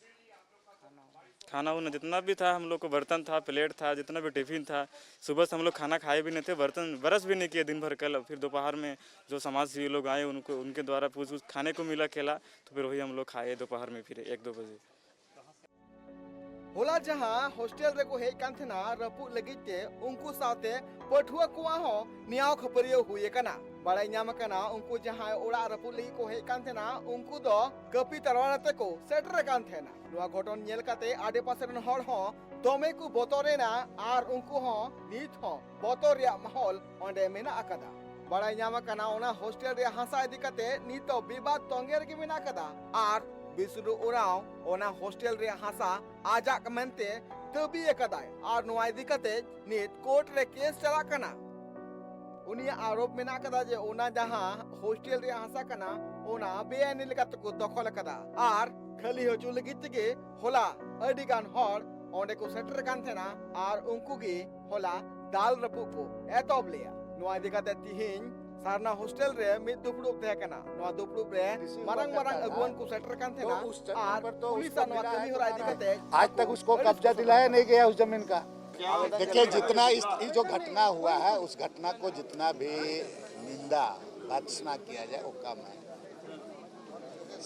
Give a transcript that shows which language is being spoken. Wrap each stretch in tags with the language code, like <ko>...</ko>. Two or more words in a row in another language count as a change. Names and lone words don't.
<hi>खाना उन्हें जितना भी था हम लोग को बर्तन था, प्लेट था, जितना भी टिफिन था, सुबह से हम लोग खाना खाए भी नहीं थे, बर्तन ब्रश भी नहीं किए दिन भर। कल फिर दोपहर में जो समाज से लोग आए उनके द्वारा कुछ खाने को मिला केला, तो फिर वही हम लोग खाए दोपहर में फिर 1-2 बजे।</hi> <sat>होला जहां हॉस्टल रे को हेज कान थेना रपु लगिते उनको साथे पठुआ कुआ हो नियाव खपरियो हुए कना बड़ाई ᱧᱟᱢ कना उनको जहां ओड़ा रपु लगी को हेज कान थेना उनको दो कपी तरवारते को सेटर कान थेना नुआ घटन नेल काते आडे पासे रन हर हो दोमे को बोतरेना आर उनको हो नीत हो बोतर रे माहौल ओंडे मेना अकदा बड़ाई ᱧᱟᱢ कना ओना हॉस्टल रे हासा इदी काते नीतो विवाद तोंगेर के मेना अकदा आर बिसुरु उराव ओना हॉस्टल रे हासा आजाक मेनते तबी एकदाय आर नोआ इदी काते नीत कोर्ट रे केस चला कना उनिया आरोप मेना कदा जे ओना जहां हॉस्टल रे हासा कना ओना बेआईनी लेकाते को दखल कदा आर खाली होचु लगित के होला अडिगान हर ओंडे को सेटर कान थेना आर उनको गे होला दाल रपु को एतोब लिया नोआ इदी काते तिहिन सारना हॉस्टल रे मिद दुपड़ुब थे कना नोआ दुपड़ुब रे मारंग मारंग अगुवन को सेटर कान थे ना आर पुलिस नोआ</sat> <hi>कमी हो रहा है आज तक उसको कब्जा दिलाया नहीं गया उस जमीन का। देखिए जितना इस जो घटना हुआ है उस घटना को जितना भी निंदा भत्सना किया जाए वो कम है।</hi>